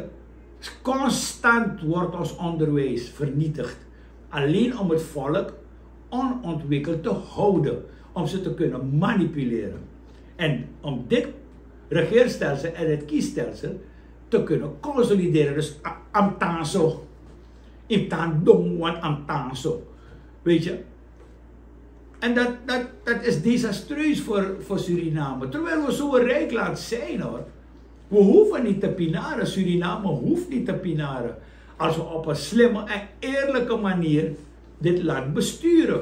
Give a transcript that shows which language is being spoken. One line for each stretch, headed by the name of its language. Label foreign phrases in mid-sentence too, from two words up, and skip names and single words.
Dutch: Constant wordt ons onderwijs vernietigd. Alleen om het volk onontwikkeld te houden. Om ze te kunnen manipuleren. En om dit regeerstelsel en het kiesstelsel te kunnen consolideren. Dus amtanso. Imtaan dong wan amtanso. Weet je? En dat is desastreus voor Suriname. Terwijl we zo'n rijk land zijn hoor. We hoeven niet te pinaren. Suriname hoeft niet te pinaren. Als we op een slimme en eerlijke manier dit land besturen.